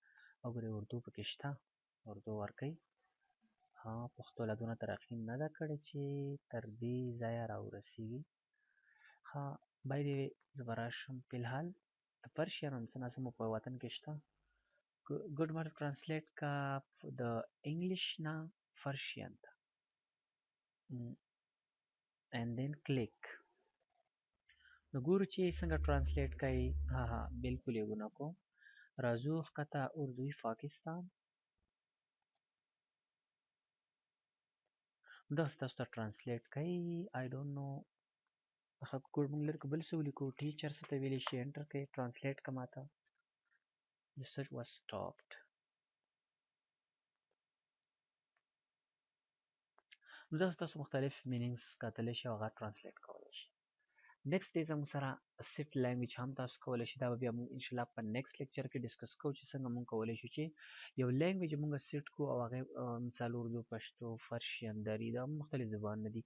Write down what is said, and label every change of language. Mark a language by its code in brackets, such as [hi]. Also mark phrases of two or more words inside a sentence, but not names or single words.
[ps] وګورئ اردو پکې شته، اردو ورکوي. پښتو لا دونه ترقي نه ده کړې چې تر دې ځایه راورسېږي. [en] by the way [ps] زه به راشم. فلحال د پرشین هم څه ناڅه مو په وطن کې شته. ګډ ماته ترانسلیټ کا د انګلیش نه فرشین ته [en] and then click. [ps] نو ګورو چې څنګه ترانسلیټ کوي. بالکل یې ونه کو. راځو ښکته اردوی پاکستان. داسې تاسو ته ترانسلیټ کوي. [en] I don't know [ps] موږ لرو که بل څه ولیکو. ټیچر څه ته ویلی شي، انټر کوي. ترانسلیټ که ماته [en] The search was stopped. [ps] نو داسې تاسو مختلف مینینګز کتلی شي او هغه ترانسلیټ کولی شي. نیکسټ دی زموږ سره [en] set language [ps] هم تاسو کولی شي. دا به بیا موږ انشاءالله په [en] next lecture [ps] کې ډسکس کوو چې څنګه موږ کولی شو چې یو لینګویج موږ سیټ کړو او هغې مثال اردو، پښتو، فرشین، دري، دا مختلف زبانونه دي.